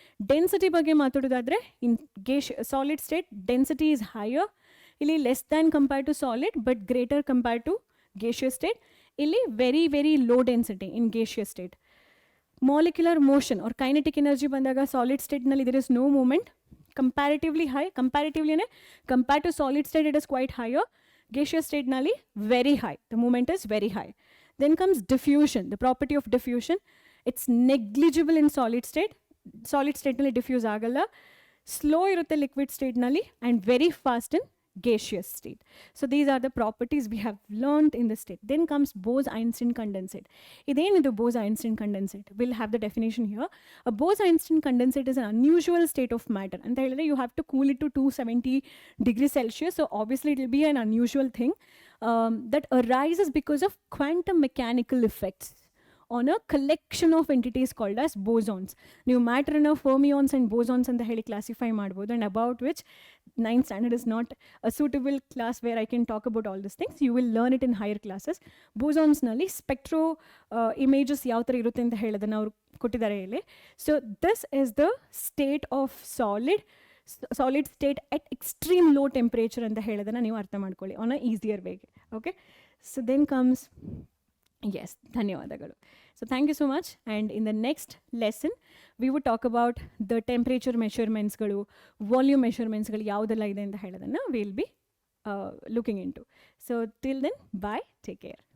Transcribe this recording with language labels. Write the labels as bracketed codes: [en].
[en] density [kn] ಬಗ್ಗೆ ಮಾತಾಡೋದಾದರೆ [en] In solid state density is higher. ಇಲ್ಲಿ less than compare to solid but greater compare to gaseous state. ಇಲ್ಲಿ very very low density in gaseous state. Molecular motion or kinetic energy [kn] ಬಂದಾಗ [en] Solid ಸ್ಟೇಟ್ನಲ್ಲಿ there is no movement, comparatively high. Comparatively compared to solid state it is quite higher. Gaseous state nali very high, the movement is very high. Then comes diffusion. The property of diffusion, it's negligible in solid state. Solid state nali [kn] diffuse agalla, slow irutte [en] liquid state nali, and very fast in gaseous state. So these are the properties we have learned in the state. Then comes Bose-Einstein condensate. Idenidu Bose-Einstein condensate? We'll have the definition here. A Bose-Einstein condensate is an unusual state of matter. And you have to cool it to 270 degrees Celsius. So obviously it will be an unusual thing that arises because of quantum mechanical effects on a collection of entities called as bosons. New matter in fermions and bosons and the [kn] heli classify madbodu, [en] and about which 9th standard is not a suitable class where I can talk about all these things. You will learn it in higher classes. [kn] Bosons nalli spectro images yav ತರ ಇರುತ್ತೆ ಅಂತ ಹೇಳೋದನ್ನ ಅವರು ಕೊಟ್ಟಿದ್ದಾರೆ ಇಲ್ಲಿ. [en] So this is the state of solid state at extreme low temperature [kn] ಅಂತ ಹೇಳೋದನ್ನ ನೀವು ಅರ್ಥ ಮಾಡ್ಕೊಳ್ಳಿ [en] on a easier way. Okay, so then comes yes, [kn] ಧನ್ಯವಾದಗಳು. [en] So thank you so much, and in the next lesson we would talk about the temperature measurements ಗಳು, volume measurements ಗಳು [kn] ಯಾವುದೆಲ್ಲ ಇದೆ ಅಂತ ಹೇಳೋದನ್ನ [en] we'll be looking into. So till then, bye, take care.